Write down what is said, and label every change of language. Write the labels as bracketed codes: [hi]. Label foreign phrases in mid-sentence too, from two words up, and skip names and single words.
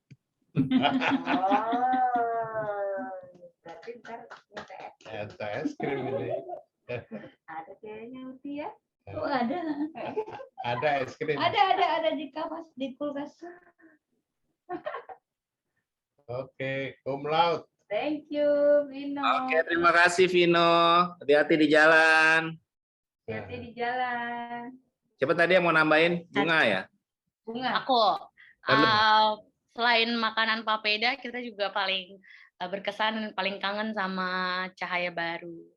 [id] Berarti ntar minta es. Minta es krim ini. Ada kayaknya Uti ya? Oh ada. Ada es krim. Ada di kamar di kulkas. Oke, [la] cum laude. [en] Thank you, Vino. [id] Oke, terima kasih Vino. Hati-hati di jalan. Hati-hati di jalan. Siapa tadi yang mau nambahin? Bunga ya? Bunga. Aku. Selain makanan papeda, kita juga paling berkesan dan paling kangen sama cahaya baru.